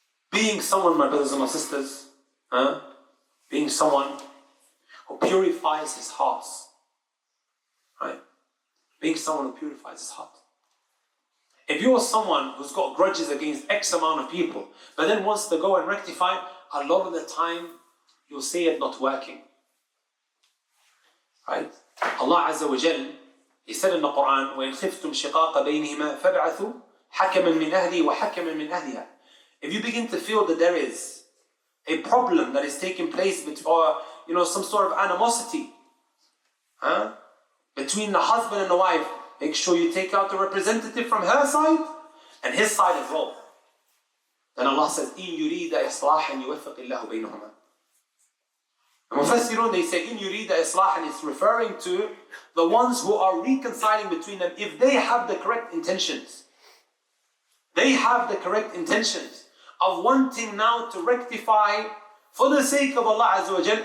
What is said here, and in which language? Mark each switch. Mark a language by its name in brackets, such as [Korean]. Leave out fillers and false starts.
[English] Being someone, my brothers and my sisters, being someone who purifies his heart. Right? Being someone who purifies his heart. If you're someone who's got grudges against X amount of people, but then wants to go and rectify, a lot of the time you'll see it not working. Right? [Arabic] Allah Azza wa Jal, [English] He said in the Quran, [Arabic] وَإِنْ خِفْتُمْ شِقَاقَ بَيْنِهِمَا فَابْعَثُوا حَكَمًا مِنْ أَهْلِهِ وَحَكَمًا مِنْ أَهْلِهَا. [English] If you begin to feel that there is a problem that is taking place, or some sort of animosity between the husband and the wife, make sure you take out the representative from her side and his side as well. Then Allah says, [Arabic] إِن يُرِيدَ إِصْلَاحًا يُوَفِّقِ اللَّهُ بَيْنَهُمَا. [English] The Mufassirun, they say, [Arabic] إِن يُرِيدَ إِصْلَاحًا, [English] it's referring to the ones who are reconciling between them, if they have the correct intentions. They have the correct intentions of wanting now to rectify for the sake of Allah Azza wa Jal.